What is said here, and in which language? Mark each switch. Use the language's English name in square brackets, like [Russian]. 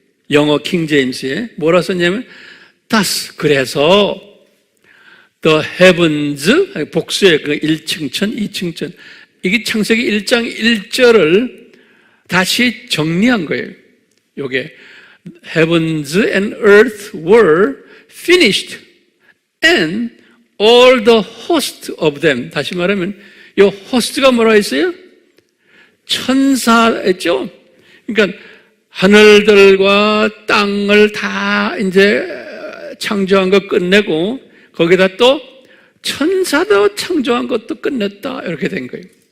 [Korean] 영어 킹 제임스에 뭐라 썼냐면 thus 그래서 [English] the heavens [Korean] 복수의 그 1층천 2층천 이게 창세기 1장 1절을 다시 정리한 거예요. 요게 [English] heavens and earth were finished and all the host of them. [Korean] 다시 말하면 이 host가 뭐라 했어요? 천사였죠. 그러니까 하늘들과 땅을 다 이제 창조한 거 끝내고 거기다 또 천사도 창조한 것도 끝냈다 이렇게 된 거예요.